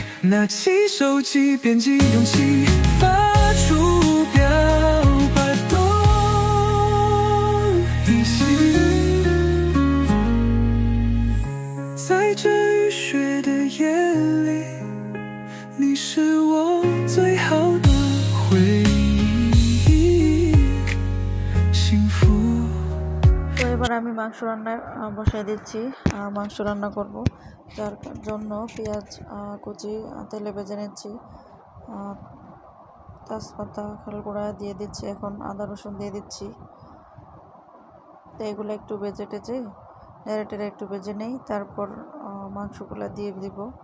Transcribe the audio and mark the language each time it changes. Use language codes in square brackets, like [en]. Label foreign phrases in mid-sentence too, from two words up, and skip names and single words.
[zh] 拿起手机编辑勇气，发出表白多一些，在这雨雪的夜里，你是我最好的回忆，幸福。 [bn] তো এবার আমি মাংস রান্না বসাই দিচ্ছি। মাংস রান্না করব, যার জন্য পেঁয়াজ কুচি তেলে ভেজে নিচ্ছি, তেজপাতা খালগুঁড়া দিয়ে দিচ্ছি, এখন আদা রসুন দিয়ে দিচ্ছি। তো এগুলো একটু ভেজে টেজে নেড়ে টেড়ে একটু ভেজে নেই, তারপর মাংসগুলো দিয়ে দিব।